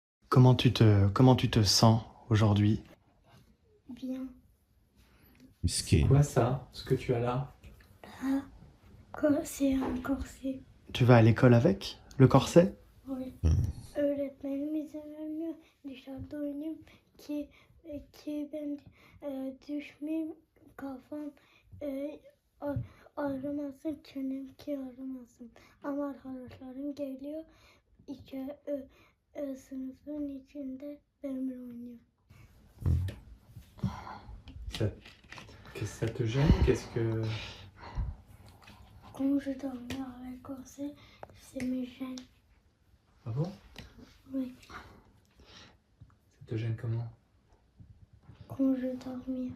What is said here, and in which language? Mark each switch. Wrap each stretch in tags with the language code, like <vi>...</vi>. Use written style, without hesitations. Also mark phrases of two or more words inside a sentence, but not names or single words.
<fr>Comment tu te sens aujourd'hui? Bien. C'est</fr> <tr>Miskin.</tr> <fr>quoi ça, ce que tu as là? Là, c'est un corset. Tu vas à l'école avec le corset? Oui. Hı.</fr> <tr>Öğretmenim izin vermiyor. Dışarıda oynayayım ki ben düşmeyeyim, kafam ağrımasın, çenem ki ağrımasın. Ama arkadaşlarım geliyor, sınıfın içinde benimle oynuyor.</tr> <fr>Qu'est-ce que ça te gêne? Qu'est-ce que... Quand je dormais avec corset, c'est mes gênes. Ah bon? Oui, Ça te gêne comment? quand je dormais.</fr>